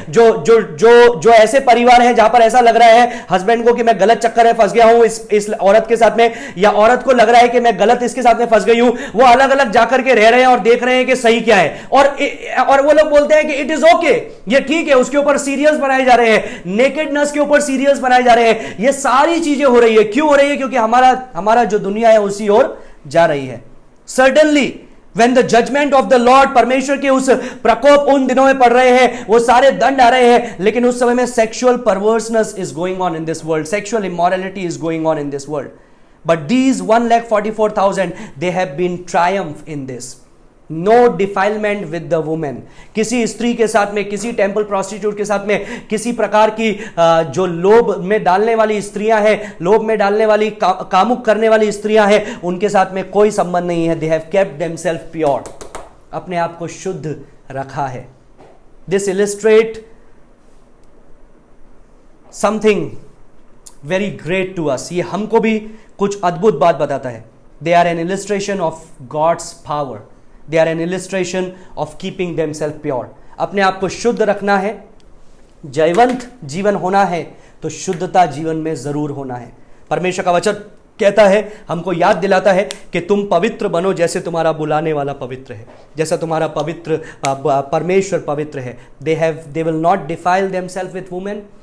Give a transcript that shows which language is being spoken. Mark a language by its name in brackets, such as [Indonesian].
[Hindi] जो ऐसे परिवार हैं जहां पर ऐसा लग रहा है हस्बैंड को कि मैं गलत चक्कर में फंस गया हूं इस औरत के साथ में, या औरत को लग रहा है कि मैं गलत इसके साथ में फंस गई हूं, वो अलग अलग जाकर के रह रहे हैं और देख रहे हैं कि सही क्या है, और वो लोग बोलते हैं कि [English] it is okay, [Hindi] ये ठीक है। उसके ऊपर सीरियल्स बनाए जा रहे हैं, नेकेडनेस के ऊपर सीरियल्स बनाए जा रहे हैं। ये सारी चीजें हो रही है, क्यों हो रही है? क्योंकि हमारा जो दुनिया है उसी ओर जा रही है। [English] certainly When the judgment of the Lord, [Hindi] परमेश्वर के उस प्रकोप उन दिनों में पड़ रहे हैं, वो सारे दंड आ रहे हैं, लेकिन उस समय में [English] sexual perverseness is going on in this world, sexual immorality is going on in this world. But these 1,44,000 they have been triumph in this. No defilement with the woman. [Hindi] किसी स्त्री के साथ में, किसी टेम्पल प्रोस्टिट्यूट के साथ में, किसी प्रकार की जो लोभ में डालने वाली स्त्रियां हैं, लोभ में डालने वाली, कामुक करने वाली स्त्रियां हैं, उनके साथ में कोई संबंध नहीं है। [English] They have kept themselves pure. [Hindi] अपने आप को शुद्ध रखा है। [English] This illustrate something very great to us. [Hindi] ये हमको भी कुछ अद्भुत बात बताता है। [English] They are an illustration of God's power. They are an illustration of keeping themselves pure. [Hindi] अपने आप को शुद्ध रखना है, जयवंत जीवन होना है, तो शुद्धता जीवन में जरूर होना है। परमेश्वर का वचन कहता है, हमको याद दिलाता है कि तुम पवित्र बनो जैसे तुम्हारा बुलाने वाला पवित्र है, जैसा तुम्हारा पवित्र परमेश्वर पवित्र है। [English] They will not defile themselves with women.